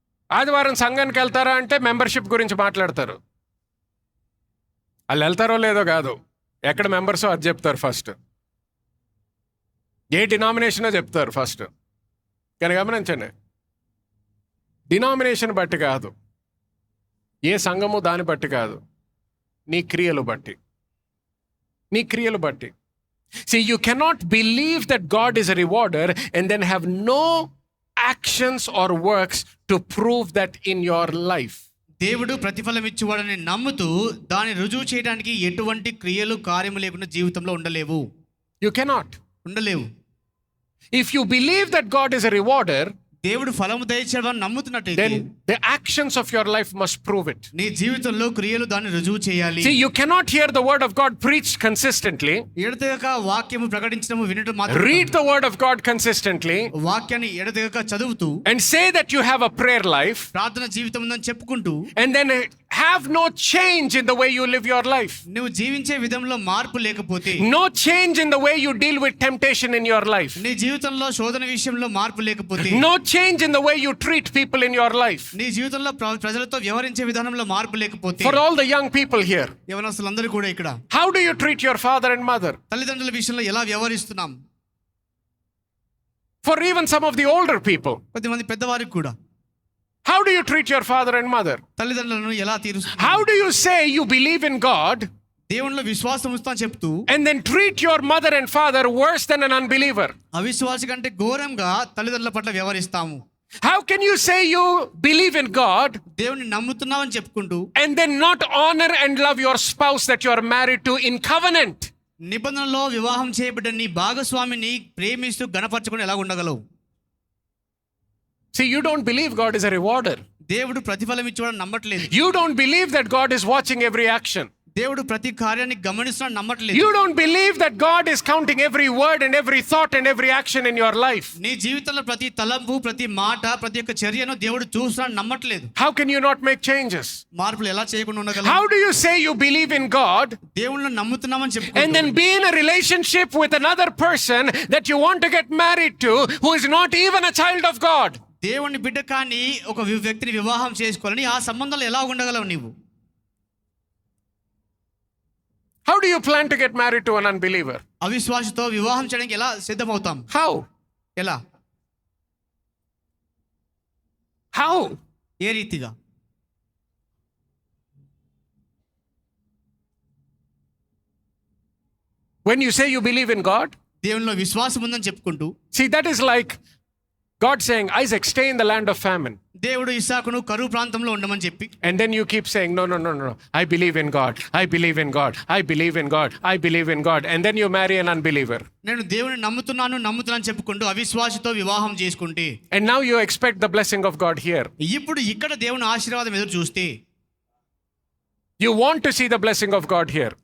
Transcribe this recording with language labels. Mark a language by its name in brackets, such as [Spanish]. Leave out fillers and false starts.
[Telugu] ఆదివారం సంఘానికి వెళ్తారా అంటే మెంబర్షిప్ గురించి మాట్లాడతారు. వాళ్ళు వెళ్తారో లేదో కాదు, ఎక్కడ మెంబర్సో అది చెప్తారు ఫస్ట్, ఏ డినామినేషనో చెప్తారు ఫస్ట్. కానీ గమనించండి, డినామినేషన్ బట్టి కాదు, ఏ సంఘము దాన్ని బట్టి కాదు, నీ క్రియలు బట్టి. నీ క్రియలు బట్టి. [English] See, you cannot believe that God is a rewarder and then have no actions or works to prove that in your life. [Telugu] దేవుడు ప్రతిఫలం ఇచ్చేవాడని నమ్ముతూ దాన్ని రుజువు చేయడానికి ఎటువంటి క్రియలు కార్యము లేకుండా జీవితంలో ఉండలేవు. [English] You cannot. [Telugu] ఉండలేవు. [English] If you believe that God is a rewarder, [Telugu] దేవుడు ఫలము దయచేయడానికి నమ్ముతున్నట్టయితే [English] then the actions of your life must prove it. [Telugu] నీ జీవితంలో క్రియలు దాన్ని రుజువు చేయాలి. [English] See, you cannot hear the word of God preached consistently. [Telugu] ఎడతెగక వాక్యము ప్రకటించడము వినడం మాత్రమే. [English] Read the word of God consistently. [Telugu] వాక్యాన్ని ఎడతెగక చదువుతూ [English] And say that you have a prayer life. [Telugu] ప్రార్థన జీవితం ఉందని చెప్పుకుంటూ [English] And then have no change in the way you live your life. [Telugu] నువ్వు జీవించే విధంలో మార్పు లేకపోతే, [English] No change in the way you deal with temptation in your life. [Telugu] నీ జీవితంలో శోధన విషయంలో మార్పు లేకపోతే, [English] No change in the way you treat people in your life. [Telugu] నీ జీవితంలో ప్రజలతో వ్యవహరించే విధానంలో మార్పు లేకపోతే, [English] For all the young people here, [Telugu] యవనస్తులందరూ కూడా ఇక్కడ [English] how do you treat your father and mother? [Telugu] తల్లిదండ్రుల విషయంలో ఎలా వ్యవహరిస్తున్నాం? [English] For even some of the older people, [Telugu] కొద్దిమంది పెద్దవారికి కూడా [English] how do you treat your father and mother? [Telugu] తల్లిదండ్రులను ఎలా తీరుస్తున్నాం? [English] How do you say you believe in God [Telugu] దేవునిలో విశ్వాసం ఉంచుతా చెప్తూ [English] and then treat your mother and father worse than an unbeliever? [Telugu] అవిశ్వాసి కంటే ఘోరంగా తల్లిదండ్రుల పట్ల వ్యవహరిస్తాము. [English] How can you say you believe in God [Telugu] దేవుని నమ్ముతున్నామని చెప్పుకుంటూ [English] and then not honor and love your spouse that you are married to in covenant? [Telugu] నిబంధనలో వివాహం చేయబడ్డ నీ భాగస్వామిని ప్రేమిస్తూ గణపరచుకొని ఎలా ఉండగలవు? [English] See, you don't believe God is a rewarder. [Telugu] దేవుడు ప్రతిఫలం ఇచ్చేవాడు నమ్మట్లేదు. [English] You don't believe that God is watching every action. [Telugu] దేవుడు ప్రతి కార్యాన్ని గమనిస్తున్నాడు నమ్మట్లేదు. [English] You don't believe that God is counting every word and every thought and every action in your life. [Telugu] నీ జీవితంలో ప్రతి తలంపు, ప్రతి మాట, ప్రతి ఒక్క చర్యను దేవుడు చూస్తున్నాడు నమ్మట్లేదు. [English] How can you not make changes? [Telugu] మార్పులు ఎలా చేయకుండా ఉండగలం? [English] How do you say you believe in God [Telugu] దేవుణ్ణి నమ్ముతున్నామని [English] and [Telugu] చెప్పుకుంటూ [English] then be in a relationship with another person that you want to get married to who is not even a child of God? [Telugu] దేవుని బిడ్డ కానీ ఒక వ్యక్తిని వివాహం చేసుకోవాలని ఆ సంబంధాలు ఎలా ఉండగలవు నీవు? [English] How do you plan to get married to an unbeliever? [Telugu] అవిశ్వాసితో వివాహం చేయడానికి ఎలా సిద్ధమవుతాం? [English] How? [Telugu] ఎలా? [English] How? [Telugu] ఏ రీతిగా? [English] When you say you believe in God, [Telugu] దేవునిలో విశ్వాసం ఉందని చెప్పుకుంటూ, [English] see, that is like God saying, Isaac, stay in the land of famine. [Telugu] దేవుడు ఇస్సాకును కరువు ప్రాంతంలో ఉండమని చెప్పి, [English] And then you keep saying, no, I believe in God, I believe in God, I believe in God, I believe in God. And then you marry an unbeliever. [Telugu] నేను దేవుని నమ్ముతున్నాను చెప్పుకుంటూ అవిశ్వాసితో వివాహం చేసుకుంటే, [English] And now you expect the blessing of God here. [Telugu] ఇప్పుడు ఇక్కడ దేవుని ఆశీర్వాదం ఎదురు చూస్తే, [English] You want to see the blessing of God here.